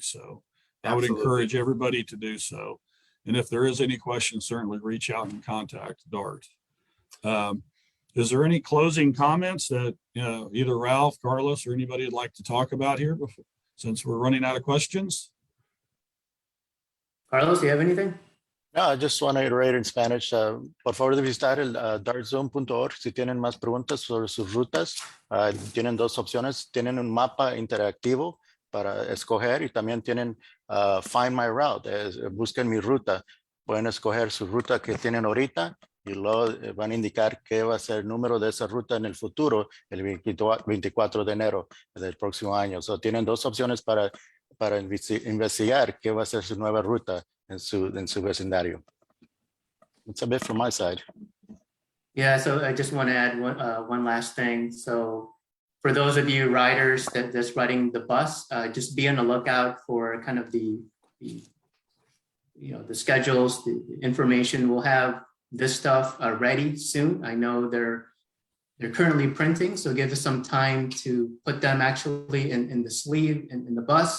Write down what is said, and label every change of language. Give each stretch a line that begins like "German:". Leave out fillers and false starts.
English: So I would encourage everybody to do so. And if there is any questions, certainly reach out and contact DART. Is there any closing comments that either Ralph, Carlos, or anybody would like to talk about here before, since we're running out of questions? Carlos, do you have anything? No, I just want to iterate in Spanish.
Spanish: Por favor de visitar el dartzoom.org si tienen más preguntas sobre sus rutas. Tienen dos opciones. Tienen un mapa interactivo para escoger y también tienen Find My Route. Busquen mi ruta. Pueden escoger su ruta que tienen ahorita y luego van a indicar qué va a ser el número de esa ruta en el futuro, el 24 de enero del próximo año. So, tienen dos opciones para investigar qué va a ser su nueva ruta en su vecindario.
English: It's a bit from my side. Yeah, so I just want to add one last thing. So for those of you riders that's riding the bus, just be on the lookout for kind of the schedules, the information. We'll have this stuff ready soon. I know they're currently printing, so give us some time to put them actually in the sleeve in the bus.